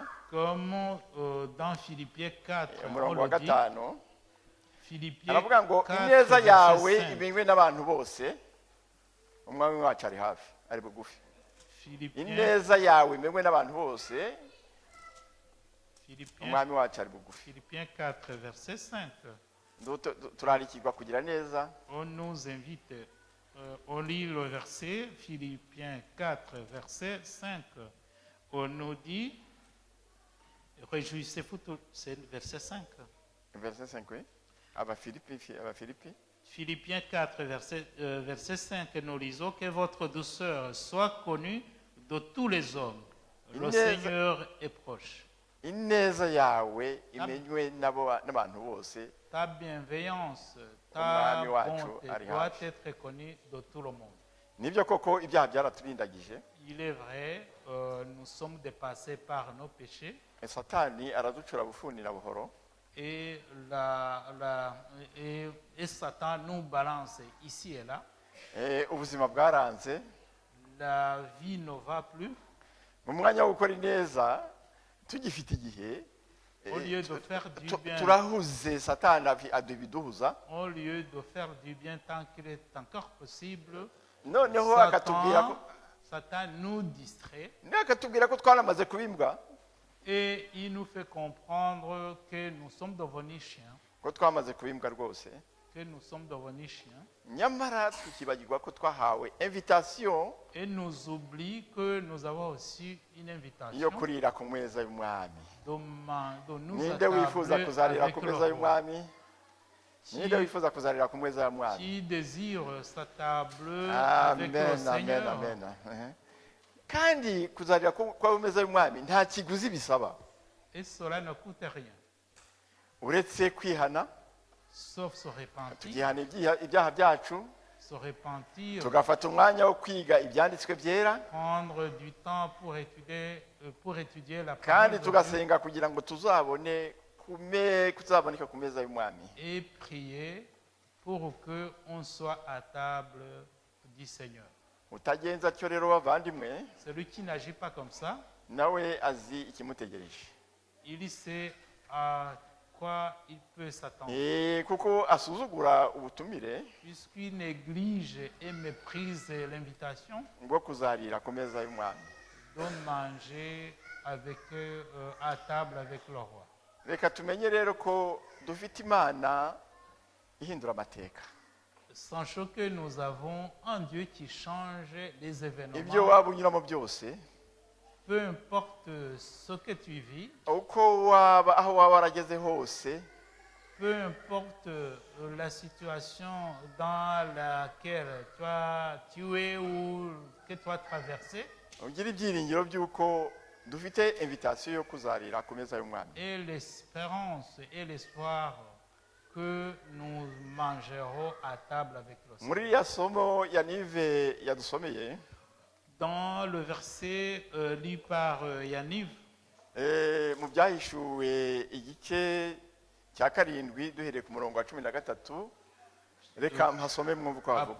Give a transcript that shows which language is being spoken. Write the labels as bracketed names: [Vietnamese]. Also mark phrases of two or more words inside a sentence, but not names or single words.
[French] Comme dans Philippiens 4, on [Kinyarwanda] umurongo wa [French] le dit, [Kinyarwanda] 5 [French] Philippiens [Kinyarwanda] aravuga ngo [French] 4, [Kinyarwanda] ineza yawe [French] verset 5. [Kinyarwanda] imenywe n'abantu bose umwami wacu ari hafi ari bugufi [French] Philippiens, [Kinyarwanda] ineza yawe imenywe n'abantu bose umwami wacu ari bugufi [French] Philippiens 4, verset 5. [Kinyarwanda] turarikirwa kugira neza [French] On nous invite, on lit le verset, Philippiens 4, verset 5. On nous dit, réjouissez-vous, c'est le verset 5. verset 5 oui Abafilipi Philippiens 4, verset 5, nous lisons que votre douceur soit connue de tous les hommes. Le [Kinyarwanda] Ineza- [French] Seigneur est proche. [Kinyarwanda] ineza yawe imenywe n'abantu bose [French] Ta bienveillance, ta [Kinyarwanda] Umwami wacu [French] bonté [Kinyarwanda] ari [French] doit [Kinyarwanda] hafi. [French] être connue de tout le monde. [Kinyarwanda] nibyo koko ibyaha byaraturindagije [French] Il est vrai, nous sommes dépassés par nos péchés [Kinyarwanda] satani araducura bufuni na buhoro [French] et, et Satan nous balance ici et là. [Kinyarwanda] ubuzima bwaranze [French] La vie ne va plus. [Kinyarwanda] mu mwanya wo gukora ineza tugifite igihe [French] Au lieu de faire du bien, [Kinyarwanda] turahuze satani adubiduhuza [French] au lieu de faire du bien tant qu'il est encore possible, [Kinyarwanda] noneho akatubwira ko [French] Satan nous distrait [Kinyarwanda] akatubwira ko twaramaze kubimbwa [French] et il nous fait comprendre que nous sommes devenus chiens, [Kinyarwanda] ko twamaze kubimbwa rwose [French] que nous sommes devenus chiens, [Kinyarwanda] nyamara tukibagirwa ko twahawe invitation [French] et nous oublie que nous avons aussi une [Kinyarwanda] yo [French] invitation [Kinyarwanda] kurira ku meza y'umwami [French] de nous [Kinyarwanda] ninde wifuza [French] attabler [Kinyarwanda] kuzarira [French] avec [Kinyarwanda] ku [French] le [Kinyarwanda] meza [French] roi. [Kinyarwanda] y'umwami ninde wifuza kuzarira ku meza y'umwami [French] Qui désire s'attabler avec le [Kinyarwanda] amen amen [French] Seigneur. [Kinyarwanda] amen kandi kuzarira ku meza y'umwami nta kiguzi bisaba [French] Et cela ne coûte rien, [Kinyarwanda] uretse kwihana [French] sauf se repentir, [Kinyarwanda] tugihana ibyaha byacu [French] se repentir, [Kinyarwanda] tugafata umwanya wo kwiga ibyanditswe byera [French] prendre du temps pour étudier la [Kinyarwanda] kandi [French] parole de Dieu [Kinyarwanda] tugasenga kugira ngo tuzaboneka ku meza y'umwami [French] et prier pour qu'on soit à table du Seigneur. [Kinyarwanda] utagenza atyo rero bavandimwe [French] Celui qui n'agit pas comme ça, [Kinyarwanda] nawe azi ikimutegereje [French] il sait à quoi il peut s'attendre. [Kinyarwanda] kuko asuzugura ubutumire [French] Puisqu'il néglige et méprise l'invitation, [Kinyarwanda] bwo kuzarira ku meza y'umwami. [French] de manger avec eux, à table avec le roi. [Kinyarwanda] Reka tumenye rero ko dufite Imana ihindura amateka. [French] Sachant que nous avons un Dieu qui change les [Kinyarwanda] Ibyo [French] événements, [Kinyarwanda] waba unyuramo byose, [French] peu importe ce que tu vis, [Kinyarwanda] uko waba aho waba warageze hose, [French] peu importe la situation dans laquelle tu es ou que tu as traversé, [Kinyarwanda] ugira ibyiringiro by'uko dufite invitation yo kuzarira ku meza y'umwami. [French] et l'espérance et l'espoir que nous mangerons à table avec le Seigneur. [Kinyarwanda] Muri iriya somo Yanive yadusomeye, [French] Dans le verset lu par Yaniv, [Kinyarwanda] mu byahishuwe igice cya karindwi duhereye ku murongo wa 13, reka mpasome mwumva uko havuga.